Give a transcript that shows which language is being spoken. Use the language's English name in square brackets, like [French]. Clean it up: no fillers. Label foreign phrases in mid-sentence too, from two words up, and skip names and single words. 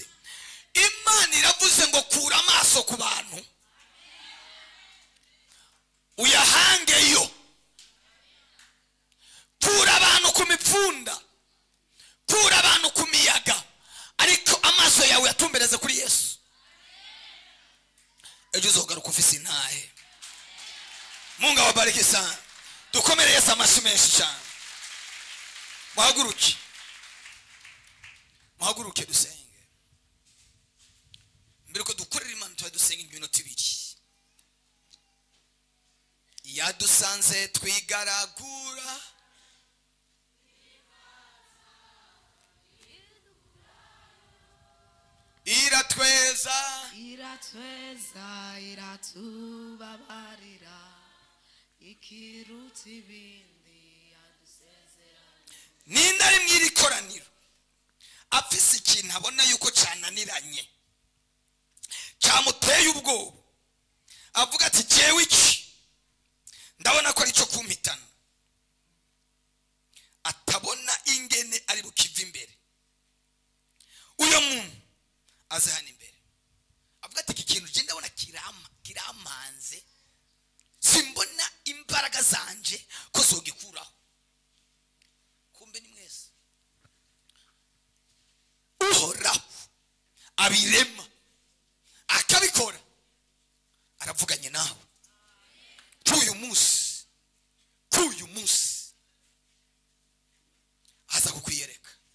[Rundi] Imana iravuze ngo kura amaso ku bantu uyahangeyo. Kura abantu ku mipfunda, kura abantu ku miyaga, ariko amaso yawe yatumbereze kuri Yesu. Ejo uzogaruka ufise intahe. [Swahili] Mungu awabariki sana. [Rundi] Dukomere Yesu amashyi menshi cyane. Muhaguruke dusenge. Mbere ko dukorera Imana tuba dusenga iminota 2. Yadusanze twigaragura, iratweza, iratubabarira, ikiruta ibindi yadusezeranya. Ninde ari mw'iri koraniro afise ikintu abona yuko cananiranye, cyamuteye ubwoba, avuga ati jewe iki ndabona ko ari cyo kumpitana, atabona ingene ari bukiva imbere? Uyo muntu aze hano imbere avuga ati iki kintu je ndabona kiramanze, simbona imbaraga zanje ko zogikuraho. Kumbe ni mwese Uhoraho abirema akabikora, aravuganye nawe k'uyu munsi aza kukwiyereka.